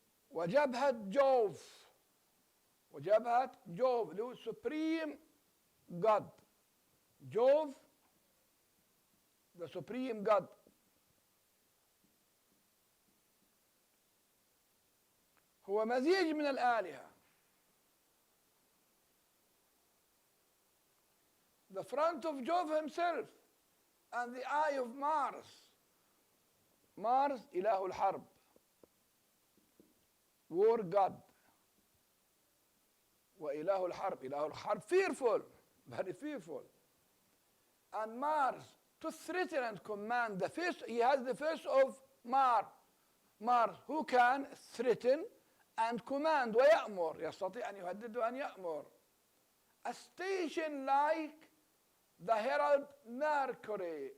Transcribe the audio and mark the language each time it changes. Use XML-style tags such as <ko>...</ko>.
<ar>وجبهة جوف، وجبهة جوف اللي هو</ar> <en>supreme God. Jove the supreme God.</en> <ar>هو مزيج من الآلهة.</ar> <en>The front of Jove himself and the eye of Mars.</en> <ar>Mars إله الحرب.</ar> <en>War God.</en> <ar>وإله الحرب. إله الحرب</ar> <en>fearful. Very fearful. And Mars to threaten and command. The face, he has the face of Mars who can threaten and command</en> <ar>ويأمر. يستطيع أن يهدد وأن يأمر.</ar> <en>A station like the herald Mercury.</en>